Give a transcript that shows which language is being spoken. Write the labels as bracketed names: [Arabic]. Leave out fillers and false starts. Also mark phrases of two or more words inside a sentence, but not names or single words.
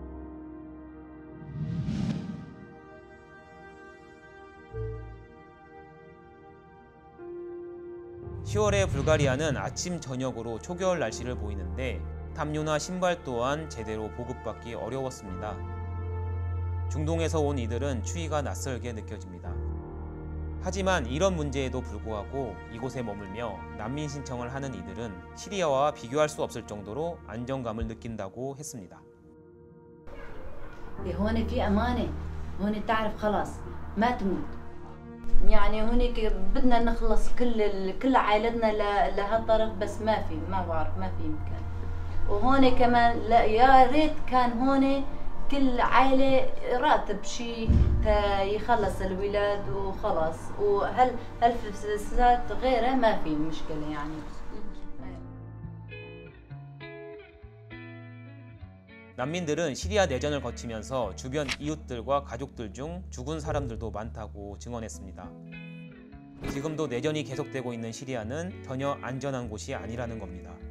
[Korean] (10월의) 불가리아는 아침 저녁으로 초겨울 날씨를 보이는데 담요나 신발 또한 제대로 보급받기 어려웠습니다. 중동에서 온 이들은 추위가 낯설게 느껴집니다. 하지만 이런 문제에도 불구하고 이곳에 머물며 난민 신청을 하는 이들은 시리아와 비교할 수 없을 정도로 안정감을 느낀다고 했습니다. [Arabic] هون في أمانة، هون تعرف خلاص ما تموت. يعني هونيك بدنا نخلص كل عائلتنا لهالطرف بس ما بعرف ما في مكان. وهون كمان لا يا ريت كان هون كل عائلة راتب شيء يخلص الولاد وخلص وهالفلوسات غيرها ما في مشكلة يعني. [Korean] 난민들은 시리아 내전을 거치면서 주변 이웃들과 가족들 중 죽은 사람들도 많다고 증언했습니다. 지금도 내전이 계속되고 있는 시리아는 전혀 안전한 곳이 아니라는 겁니다.